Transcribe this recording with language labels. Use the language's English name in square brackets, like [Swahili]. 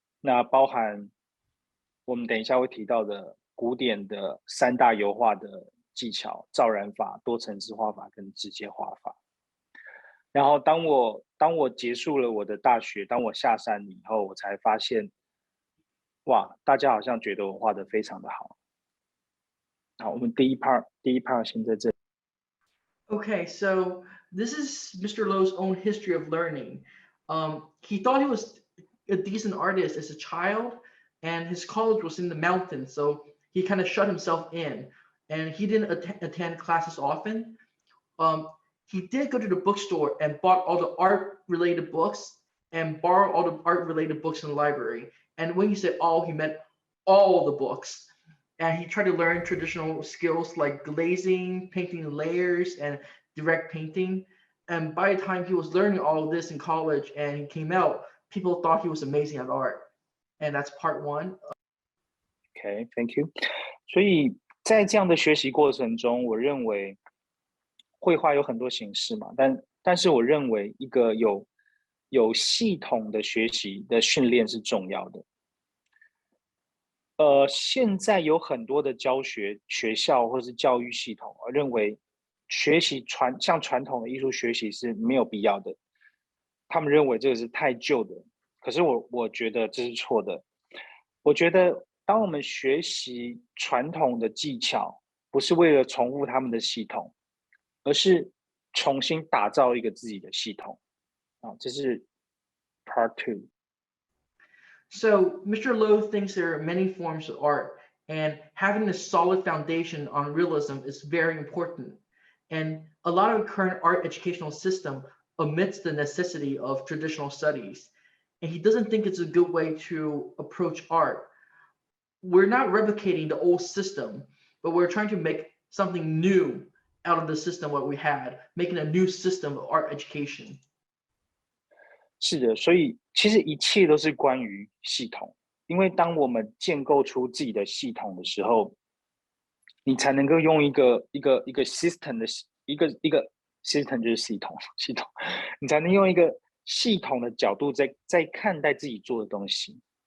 [Chinese] 那包含我们等一下会提到的古典的3大油画的技巧：照染法、多层次画法跟直接画法。然后当我结束了我的大学，当我下山以后，我才发现，哇，大家好像觉得我画得非常的好。好，我们第一 part 先在这里。 [English] Okay, so this is Mr. Lo's own history of learning. He thought he was a decent artist as a child, and his college was in the mountains, so he kind of shut himself in, and he didn't attend classes often. He did go to the bookstore and bought all the art-related books and borrowed all the art-related books in the library. And when he said all, he meant all the books. And he tried to learn traditional skills like glazing, painting layers, and direct painting. And by the time he was learning all of this in college and he came out, people thought he was amazing at art. And that's part one. Okay, thank you. [Chinese] 所以在这样的学习过程中，我认为绘画有很多形式嘛，但是我认为一个有系统的学习的训练是重要的。现在有很多的教学学校或是教育系统，我认为学习像传统的艺术学习是没有必要的，他们认为这个是太旧的。可是我觉得这是错的。我觉得当我们学习传统的技巧，不是为了重复他们的系统，而是重新打造一个自己的系统啊，这是 Part Two。 [English] So Mr. Lo thinks there are many forms of art, and having a solid foundation on realism is very important. And a lot of current art educational system omits the necessity of traditional studies. And he doesn't think it's a good way to approach art. We're not replicating the old system, but we're trying to make something new out of the system what we had, making a new system of art education. [Chinese] 是的，所以其实一切都是关于系统，因为当我们建构出自己的系统的时候，你才能够用一个 system 的一个 system 就是系统，你才能用一个系统的角度在看待自己做的东西。